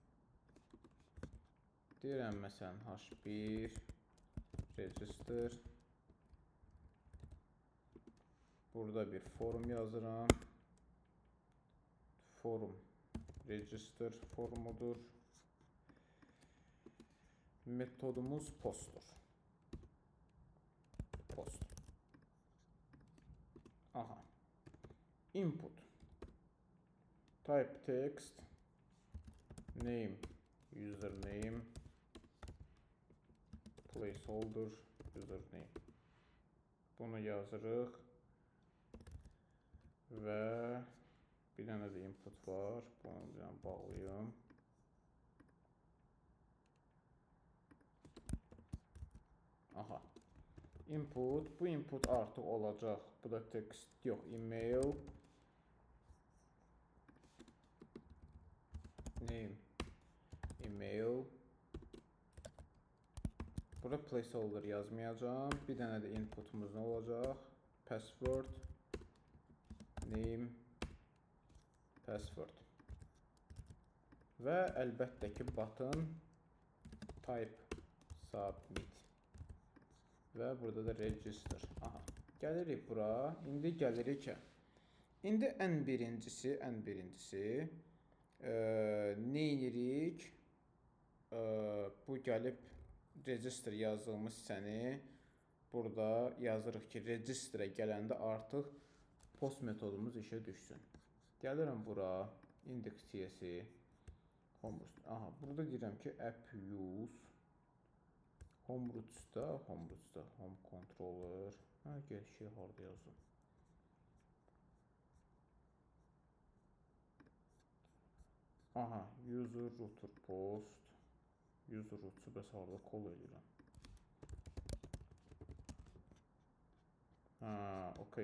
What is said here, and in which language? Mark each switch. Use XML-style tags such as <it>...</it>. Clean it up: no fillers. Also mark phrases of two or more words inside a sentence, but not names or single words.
<az>Deyirəm məsələn H1 register. Burada bir form yazıram. Forum register formudur. Metodumuz postdur. Post. Aha.</az> <en>Input. Type text. Name. Username. Placeholder. Username.</en> <az>Bunu yazırıq. Və bir dənə də input var. Bunu bir dənə bağlayım. Aha. Input. Bu input artıq olacaq. Bu da text yox. Email. Name. Email. Burada placeholder yazmayacağım. Bir dənə də inputumuz nə olacaq?</az> <en>Password. Name.</en> <az>Password. Və əlbəttə ki button.</az> <en>Type. Submit.</en> <az>Və burada da register. Aha. Gəlirik bura. İndi gəlirik ki. İndi ən birincisi nə edirik? Bu gəlib register yazdığımız hissəni burada yazırıq ki, registerə gələndə artıq post metodumuz işə düşsün. Gəlirəm bura. Index.ts. Aha. Burada deyirəm ki,</az> <en>app use. Home roots'da, home controller.</en> <az>Gəl şey harda yazdım. Aha,</az> <en>user router post. User root'u</en> <az>bəs harda call edirəm. Okay.</az>